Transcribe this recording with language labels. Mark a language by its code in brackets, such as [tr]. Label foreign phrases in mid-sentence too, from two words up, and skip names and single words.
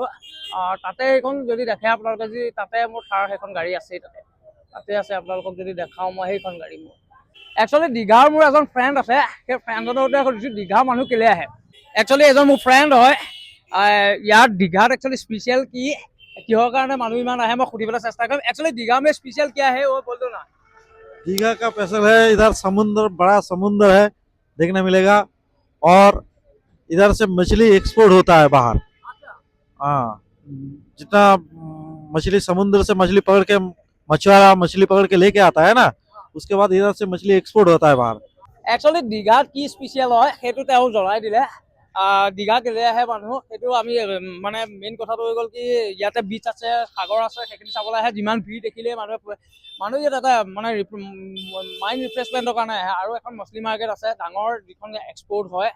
[as] তাতে এইখন যদি দেখে আপোনালোকে, যদি তাতে মোৰ থাৰ সেইখন গাড়ী আছেই, তাতে আছে। আপোনালোকক যদি দেখাওঁ মই সেইখন গাড়ী মোৰ। একচুৱেলি দীঘাৰ মোৰ এজন ফ্ৰেণ্ড আছে, সেই ফ্ৰেণ্ডজনৰ সৈতে সুধিছোঁ দীঘাৰ মানুহ কেলে আহে। একচুৱেলি এজন মোৰ ফ্ৰেণ্ড হয়। ইয়াৰ দীঘাত একচুৱেলি স্পেচিয়েল কি, কিহৰ কাৰণে মানুহ ইমান আহে মই সুধিবলৈ চেষ্টা কৰিম। [hi] एक्चुअली दीघा में स्पेशल क्या है वो बोल दो ना। दीघा का स्पेशल है, इधर समुद्र, बड़ा समुद्र है देखने मिलेगा, और इधर से मछली एक्सपोर्ट होता है बाहर। हाँ, जितना मछली समुद्र से मछली पकड़ के मछुआरा मछली पकड़ के लेके आता है ना, उसके बाद इधर से मछली एक्सपोर्ट होता है बाहर। [as] একচুৱেলি দীঘাত কি স্পেচিয়েল হয় সেইটো তেওঁ জনাই দিলে। দীঘা কেলে আহে মানুহ সেইটো আমি মানে মেইন কথাটো হৈ গ'ল কি ইয়াতে বিচ আছে, সাগৰ আছে, সেইখিনি চাবলৈ আহে। যিমান ভিৰ দেখিলে মানুহ ইয়াত এটা মানে [en] mind refreshment [as] কাৰণে আহে। আৰু এখন মছলি মাৰ্কেট আছে ডাঙৰ, যিখন এক্সপৰ্ট হয়।